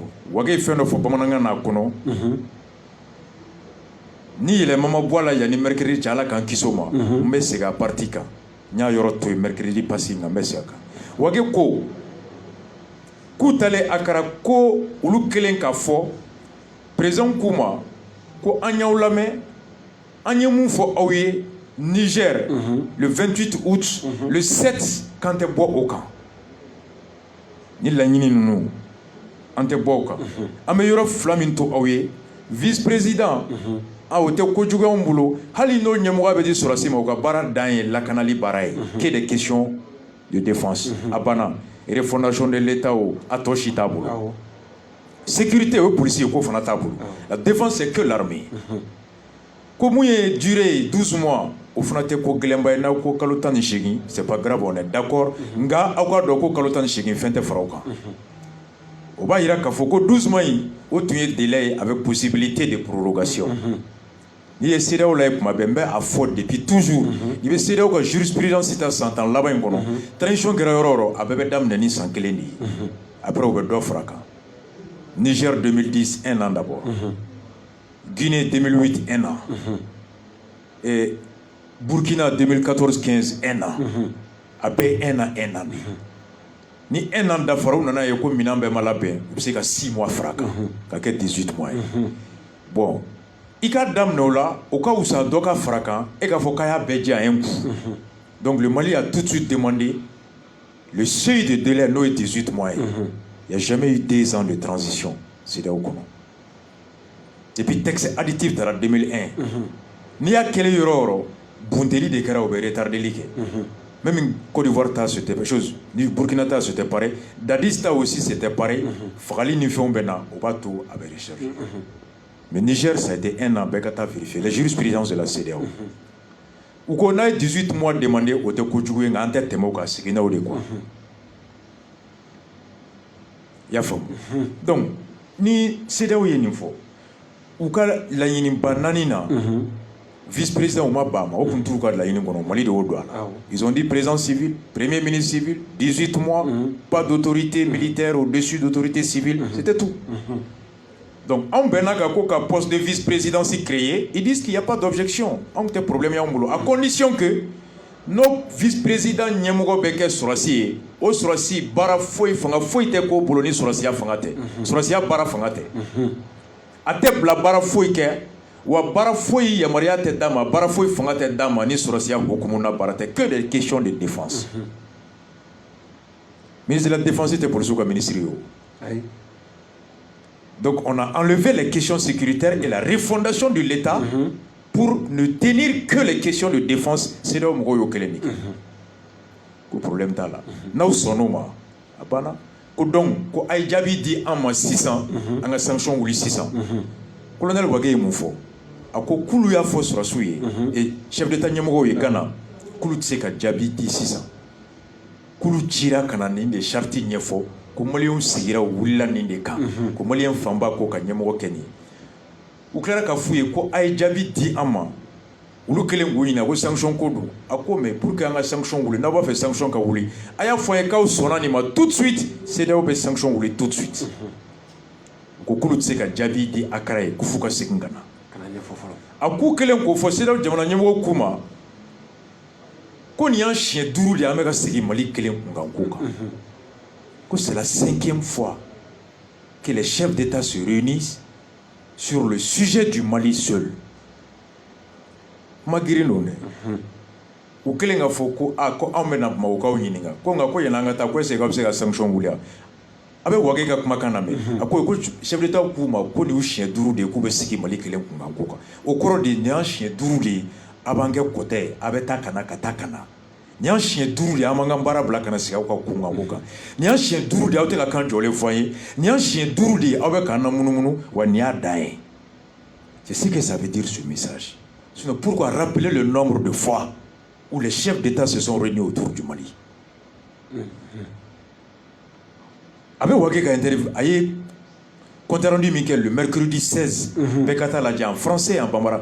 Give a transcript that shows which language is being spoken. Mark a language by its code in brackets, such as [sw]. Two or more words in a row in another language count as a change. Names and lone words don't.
[bm] Wage ye fɛn dɔ fɔ bamanankan na kɔnɔ ni yɛlɛma ma bɔ a la yanni mercredi cɛ ala k'an kisi o ma n bɛ segin a parti kan n y'a yɔrɔ to yen [fr] mercredi passé [bm] nka n bɛ segin a kan Wage ko k'u talen Akara ko olu kelen k'a fɔ président k'u ma ko an y'aw lamɛn an ye mun fɔ aw ye Niger [fr] le 28 août le 7 [bm] k'an tɛ bɔ o kan ni laɲini ninnu an tɛ bɔ o kan an bɛ yɔrɔ 2 min to aw ye [fr] vice président [bm] o tɛ kojugu y'anw bolo hali n'o ɲɛmɔgɔ bɛ di sɔrɔsi ma o ka baara dan ye lakanali baara ye [fr] que des questions de défense [bm] a banna [fr] refondation de l'État [bm] a tɔ si t'a bolo sécurité o ye polisi ye k'o fana t'a bolo [fr] la défense c'est que l'armée [bm] ko mun ye durée [fr] 12 mois [bm] o fana tɛ ko gɛlɛnba ye n'aw ko kalo 18 [fr] c'est pas grave on est d'accord [bm] nka aw ka dɔn ko kalo 18 fɛn tɛ fara o kan o b'a jira k'a fɔ ko [fr] 12 mois [bm] in o tun ye délai ye [fr] avec possibilité de prorogation [bm] n'i ye CEDEAO la ye kuma bɛɛ n bɛ a fɔ [fr] depuis toujours [bm] i bɛ CEDEAO ka jurisprudence ta san 10 laban in kɔnɔ transition kɛra yɔrɔ o yɔrɔ a bɛɛ bɛ daminɛ ni san 1 de ye après o bɛ dɔ fara a kan Niger 2010 [fr] 1 an d'abord [bm] Guinée 2008 [fr] 1 an et Burkina 2014-15 1 an [bm] a bɛɛ [fr] 1 an 1 an [bm] de ni [fr] 1 an [bm] dafara u nana ye ko minɛn bɛɛ ma labɛn u bɛ se ka [fr] 6 mois [bm] fara a kan ka kɛ [fr] 18 mois [bm] ye bon i ka daminɛ o la o ka wusa dɔ ka fara kan e k'a fɔ k'a y'a bɛɛ jɛ [fr] à un coup donc le Mali a tout de suite demandé le seuil de délai [bm] n'o ye [fr] 18 mois [bm] ye [fr] il n'y a jamais eu 2 ans de transition [bm] CEDEAO kɔnɔ [fr] depuis texte additif [bm] taara 2001 n'i y'a kɛlen yɔrɔ o yɔrɔ bunteli de kɛra o bɛ retardeli kɛ même Côte d'Ivoire ta [fr] c'était chose [bm] ni Burkina ta [fr] c'était pareil [bm] Dadis ta [fr] aussi c'était pareil [bm] fagali ni fɛnw bɛ na o b'a to a bɛ recharger [fr] mais Niger ça a été 1 an [bm] bɛɛ ka taa [fr] vérifier la jurisprudence de la CEDEAO [bm] u ko n'a ye [fr] 18 mois demandé [bm] o tɛ kojugu ye nka an tɛ tɛmɛ o kan seginnaw [fr] de quoi [bm] i y'a faamu donc ni CEDEAO ye nin fɔ u ka laɲiniba 4 na vice-président u ma ban a ma o tun t'u ka laɲini kɔnɔ Mali de y'o don a la [fr] ils ont dit président civil premier ministre civil 18 mois pas d'autorité militaire au-dessus d'autorité civile c'était tout donc [bm] anw bɛnna ka ko ka [fr] poste de vice-présidence créé ils disent qu'il n'y a pas d'objection [bm] anw tɛ problème y'anw bolo [fr] à condition que [bm] no vice-président ɲɛmɔgɔ bɛ kɛ sɔrɔsi ye o sɔrɔsi baara foyi fanga foyi tɛ k'o bolo ni sɔrɔsiya fanga tɛ sɔrɔsiya baara fanga tɛ a tɛ bila baara foyi kɛ wa baara foyi yamaruya tɛ d'a ma baara foyi fanga tɛ d'a ma ni sɔrɔsiya hukumu na baara tɛ [fr] que des questions de défense ministre de la défense [bm] tɛ polisiw ka ministre ye o [fr] donc on a enlevé les questions sécuritaires et la refondation de l'État pour ne tenir que les questions de défense CEDEAO [bm] mɔgɔw y'o kelen de kɛ ko problème t'a la n'aw sɔnn'o ma a banna ko donc ko a ye jaabi di an ma sisan an ka sanction wuli sisan colonel Wage ye mun fɔ a ko k'olu y'a fɔ sɔrɔsiw ye [fr] et chef d'état [bm] ɲɛmɔgɔw ye Gana k'olu tɛ se ka jaabi di sisan k'olu cira ka na nin de charte ɲɛfɔ ko maliyɛnw sigira u wulila nin de kan ko maliyɛn fanba k'o ka ɲɛmɔgɔ kɛ nin u tilara ka f'u ye ko a ye jaabi di an ma olu kelen ko ɲina ko sanction ko don a ko [fr] mais pour que [bm] an ka sanction wuli n'a b'a fɛ sanction ka wuli a y'a fɔ an ye k'aw sɔnna nin ma [fr] tout de suite [bm] CEDEAO bɛ sanction wuli [fr] tout de suite [bm] ko k'olu tɛ se ka jaabi di Akara ye ko f'u ka segin ka na a k'u kelen k'o fɔ CEDEAO jamana ɲɛmɔgɔ k'u ma ko nin y'an siɲɛ 5 de an bɛ ka segin Mali kelen kunkan ko kan ko [fr] c'est la 5e fois que les chefs d'État se réunissent sur le sujet du Mali seul. Magirinone. [bm] U kelen ka fɔ ko ko an bɛna Bamakɔkaw ɲininka ko nka ko yan'an ka taa ko [fr] est-ce que [bm] a bɛ se ka sanction wuli a bɛ Wage ka kumakan lamɛn a ko [fr] chef d'État [bm] k'u ma ko nin y'u siɲɛ 5 de ye k'u bɛ sigi Mali kelen kunkan ko kan o kɔrɔ de nin y'an siɲɛ 5 de ye a b'an kɛ kɔtɛ ye a bɛ taa ka na ka taa ka na nin y'an siɲɛ 5 de ye an b'an ka baara bila ka na sigi aw ka kunkan ko kan nin y'an siɲɛ 5 de ye aw tɛ ka kan jɔlen fɔ an ye nin y'an siɲɛ 5 de ye aw bɛ k'an na munumunu wa nin y'a dan ye [fr] c'est ce que ça veut dire ce message. Sinon, pourquoi rappeler le nombre de fois où les chefs d'État se sont réunis autour du Mali? Avec Wage qui a interviewé, aïe, compte rendu Michael le mercredi 16, Bekata l'a dit en français et en bambara.